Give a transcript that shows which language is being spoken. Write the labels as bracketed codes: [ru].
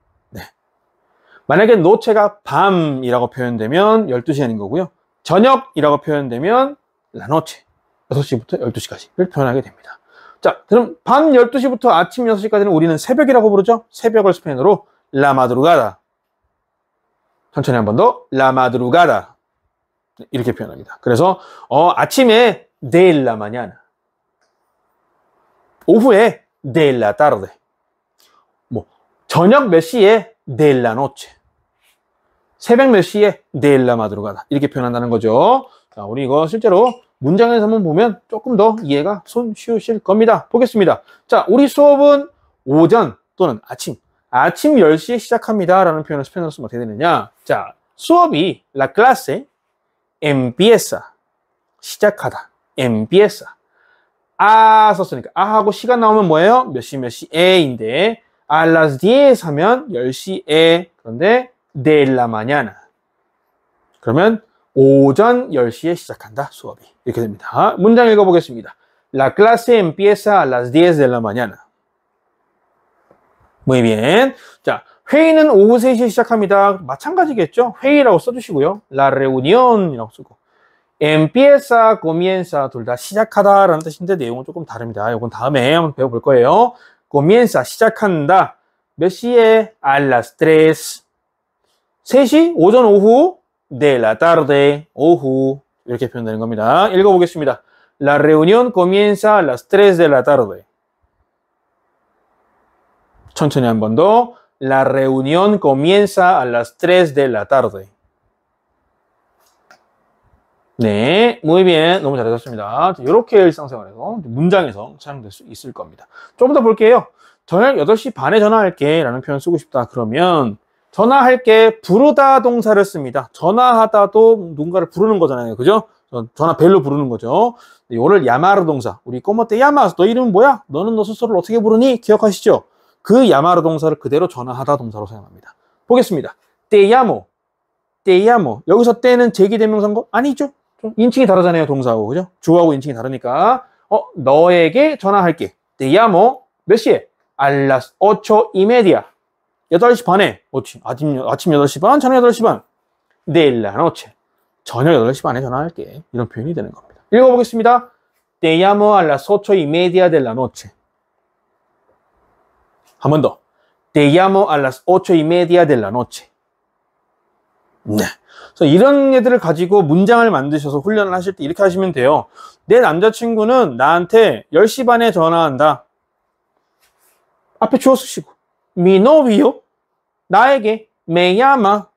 [ko] 네. 만약에 noche가 밤이라고 표현되면 12시간인 거고요. 저녁이라고 표현되면 [es] la noche. [ko] 6시부터 12시까지를 표현하게 됩니다. 자, 그럼 밤 12시부터 아침 6시까지는 우리는 새벽이라고 부르죠. 새벽을 스페인어로 [es] la madrugada. [ko] 천천히 한 번 더. [es] la madrugada. [ko] 이렇게 표현합니다. [es] 그래서 [ko] 아침에 [es] de la mañana. [ko] 오후에 [es] de la tarde. [ko] 뭐 저녁 몇 시에 [es] de la noche. [ko] 새벽 몇 시에 [es] de la madrugada. [ko] 이렇게 표현한다는 거죠. 자, 우리 이거 실제로 문장에서 한번 보면 조금 더 이해가 손쉬우실 겁니다. 보겠습니다. 자, 우리 수업은 오전 또는 아침 10시에 시작합니다. 라는 표현을 스페인어로 쓰면 어떻게 되느냐. 자, 수업이 [es] la clase empieza. [ko] 시작하다. empieza. 아 썼으니까 아하고 시간 나오면 뭐예요? 몇 시에인데 [es] a las 10 [ko] 하면 10시에. 그런데 [es] de la mañana. [ko] 그러면 오전 10시에 시작한다. 수업이. 이렇게 됩니다. 문장 읽어보겠습니다. [es] La clase empieza a las 10 de la mañana. Muy bien. [ko] 자, 회의는 오후 3시에 시작합니다. 마찬가지겠죠? 회의라고 써주시고요. [es] La reunion [ko] 이라고 쓰고. [es] empieza, comienza [ko] 둘 다 시작하다라는 뜻인데 내용은 조금 다릅니다. 이건 다음에 한번 배워볼 거예요. comienza 시작한다. 몇 시에? [es] A las 3. [ko] 3시, 오전, 오후, [es] de la tarde, [ko] 오후. 이렇게 표현되는 겁니다. 읽어보겠습니다. [es] La reunión comienza a las 3 de la tarde. [ko] 천천히 한 번 더. [es] La reunión comienza a las 3 de la tarde. [ko] 네, [es] muy bien. [ko] 너무 잘하셨습니다. 이렇게 일상생활에서, 문장에서 사용될 수 있을 겁니다. 조금 더 볼게요. 저녁 8시 반에 전화할게 라는 표현 쓰고 싶다. 그러면 전화할게 부르다 동사를 씁니다. 전화하다도 누군가를 부르는 거잖아요. 그죠? 전화 벨로 부르는 거죠. 이거를 야마르 동사. 우리 꼬모 때 야마, 너 이름은 뭐야? 너는 너 스스로를 어떻게 부르니? 기억하시죠? 그 야마르 동사를 그대로 전화하다 동사로 사용합니다. 보겠습니다. [es] te llamo. [ko] 여기서 때는 제기대명사인 거? 아니죠. 좀 인칭이 다르잖아요. 동사하고. 그죠? 주어하고 인칭이 다르니까. 너에게 전화할게. [es] te llamo. [ko] 몇 시에? [es] A las 8:30. [ko] 8시 반에. 아침 8시 반, 저녁 8시 반. [es] de la noche. [ko] 저녁 8시 반에 전화할게. 이런 표현이 되는 겁니다. 읽어보겠습니다. [es] Te llamo a las 8:30 de la noche. [ko] 한 번 더. [es] Te llamo a las 8:30 de la noche. [ko] 네. 그래서 이런 애들을 가지고 문장을 만드셔서 훈련을 하실 때 이렇게 하시면 돼요. 내 남자친구는 나한테 10시 반에 전화한다. 앞에 주어 쓰시고. [es] Mi novio, [ko] 나에게 [es] me llama.